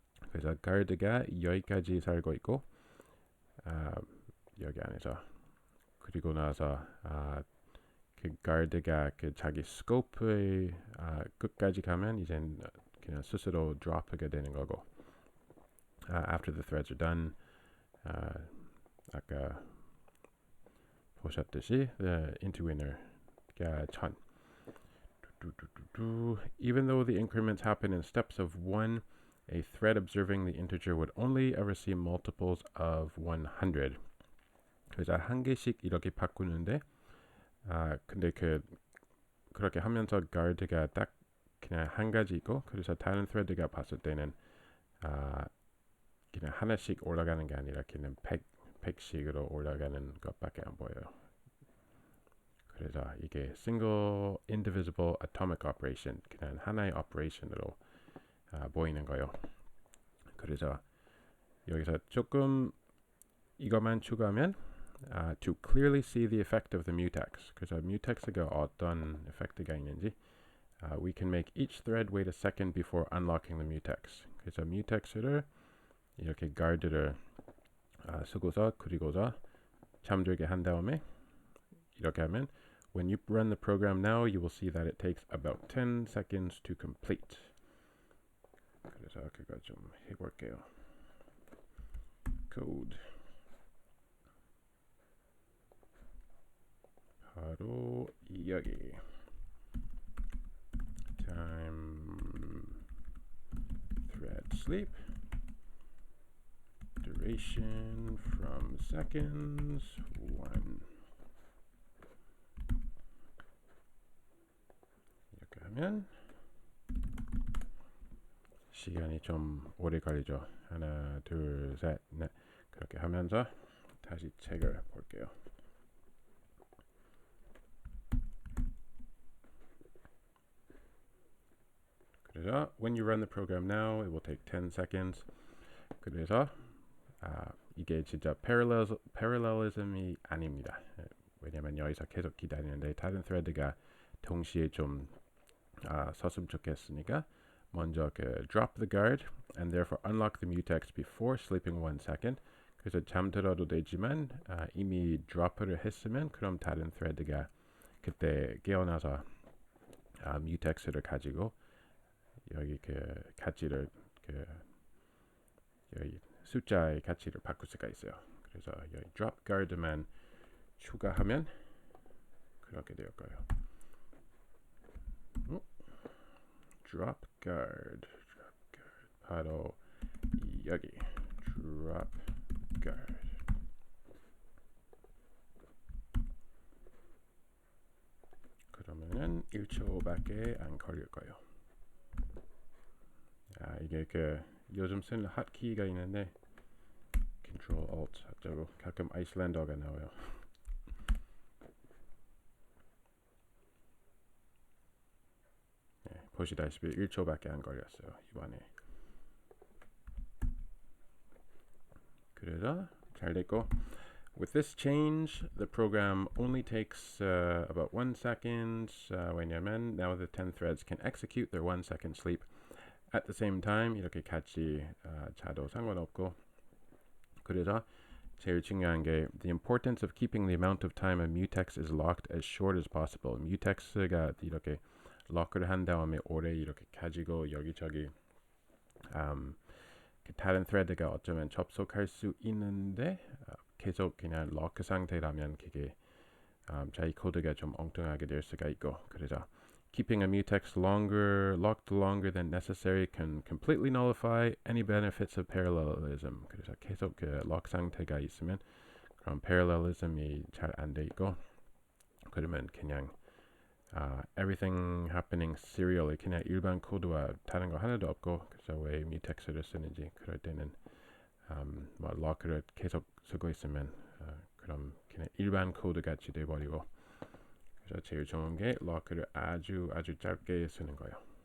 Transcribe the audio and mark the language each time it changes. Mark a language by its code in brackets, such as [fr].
[ko] 그래서 guard가 여기까지 살고 있고 여기 안에서, 그리고 나서 그 guard가 그 자기 scope의 끝까지 가면 이젠 그냥 스스로 drop하게 되는 거고, [en] after the threads are done, [ko] 아까 보셨듯이 the into inner가 1000. [en] Even though the increments happen in steps of 1, a thread observing the integer would only ever see multiples of 100. [ko] 그래서 한 개씩 이렇게 바꾸는데, 근데 그렇게 하면서 guard가 딱 그냥 한 가지 있고, 그래서 다른 thread가 봤을 때는 그냥 하나씩 올라가는 게 아니라 그냥 100씩으로 올라가는 것밖에 안 보여요. 그래서 이게 [en] single indivisible atomic operation, [ko] 그냥 하나의 operation으로 보이는 거예요. 그래서 여기서 조금 이것만 추가하면 [en] to clearly see the effect of the mutex, [ko] 그래서 mutex가 어떤 effect가 있는지 [en] we can make each thread wait a second before unlocking the mutex. [ko] 그래서 mutex를 이렇게 guard를 쓰고서 그리고서 잠들게 한 다음에 이렇게 하면 [en] when you run the program now, you will see that it takes about 10 seconds to complete. [ko] 그래서 그거 좀 해볼게요. [en] code [ko] 바로 여기 [en] time thread sleep duration from seconds 1. [ko] 이렇게 하면 시간이 좀 오래 걸리죠. 하나, 둘, 셋, 넷. 그렇게 하면서 다시 책을 볼게요. 그래서 [en] when you run the program now, it will take 10 seconds. [ko] 그래서 이게 진짜 parallelism이 아닙니다. 왜냐면 여기서 계속 기다리는데 다른 thread가 동시에 좀 썼으면 좋겠으니까 먼저 [en] drop the guard and therefore unlock the mutex before sleeping 1 second. [ko] 그래서 잠들어도 되지만 이미 drop를 했으면 그럼 다른 thread가 그때 깨어나서 mutex를 가지고 여기 가치를 여기 숫자의 가치를 바꿀 수가 있어요. 그래서 여기 drop guard만 추가하면 그렇게 될 거예요. drop guard 바로 여기 drop guard. 그러면은 1초밖에 안 걸릴 거예요. 이게 그 요즘 쓰는 핫키가 있는데 Control Alt 어쩌고 가끔 아이슬란드어가 나와요. 네, 보시다시피 1초밖에 안 걸렸어요 이번에. 그래서 잘 됐고. [en] With this change, the program only takes about 1 second. [ko] 왜냐면 [en] now the 10 threads can execute their 1 second sleep at the same time. [ko] 이렇게 같이 자도 상관없고. 그래서 제일 중요한 게 [en] the importance of keeping the amount of time a mutex is locked as short as possible. [ko] mutex가 이렇게 럭을 한 다음에 오래 이렇게 가지고 여기저기 다른 thread가 어쩌면 접속할 수 있는데 계속 그냥 럭 상태라면 그게 자기 코드가 좀 엉뚱하게 될 수가 있고. 그래서 [en] keeping a mutex locked longer than necessary can completely nullify any benefits of parallelism. [ko] 그래서 계속 그 럭 상태가 있으면 그럼 parallelism이 잘 안 돼 있고 그러면 그냥 [en] everything happening serially [ko] 그냥 일반 코드와 다른 거 하나도 없고. 그래서 왜 mutex를 쓰는지 그럴 때는 뭐 럭을 계속 쓰고 있으면 그럼 그냥 일반 코드 같이 돼버리고. 그래서 제일 좋은 게 럭을 아주 짧게 쓰는 거예요.